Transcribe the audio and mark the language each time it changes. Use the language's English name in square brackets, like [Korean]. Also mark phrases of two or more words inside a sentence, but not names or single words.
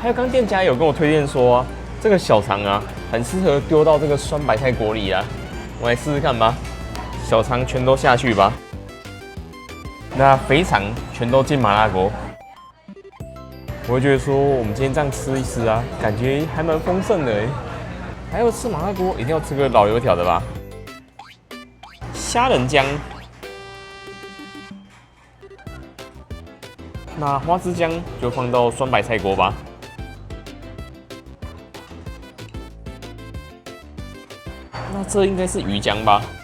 [Chinese] 還有剛店家有跟我推薦說啊，這個小腸啊，很適合丟到這個酸白菜鍋裡啊。我來試試看吧，小腸全都下去吧。那肥腸全都進麻辣鍋。我會覺得說，我們今天這樣吃一吃啊，感覺還蠻豐盛的哎。還有吃麻辣鍋，一定要吃個老油條的吧？蝦仁漿，那花枝漿就放到酸白菜鍋吧。那這應該是魚漿吧？